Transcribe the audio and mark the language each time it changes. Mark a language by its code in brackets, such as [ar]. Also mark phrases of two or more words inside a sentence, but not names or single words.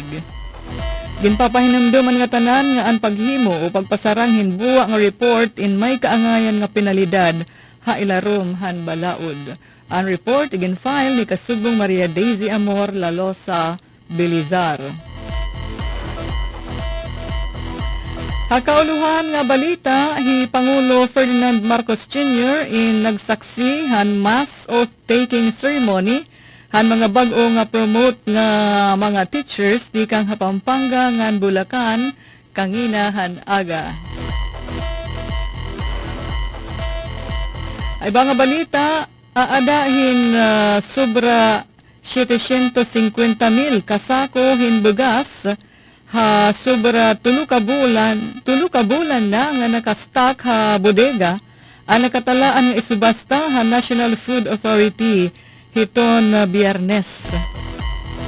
[war] Ginpapahinumduman nga tanan nga ang paghimo o pagpasarang hinbuwa nga report in may kaangayan nga penalidad ha ilarom han balaod. Ang report igin-file ni Kasubong Maria Daisy Amor Lalosa Belizar. Hakauluhan nga balita, Pangulo Ferdinand Marcos Jr. in nagsaksi han [en] mass oath-taking ceremony [war] han mga bag-o nga promote nga mga teachers di kang Pampanga ngan Bulacan kangina han aga. Ay ba nga balita, aadahin sobra 750,000 kasako hinbugas ha sobra tulo ka bulan na nga nakastock ha bodega ang nakatalaan nga isubasta ha National Food Authority hiton Biyernes.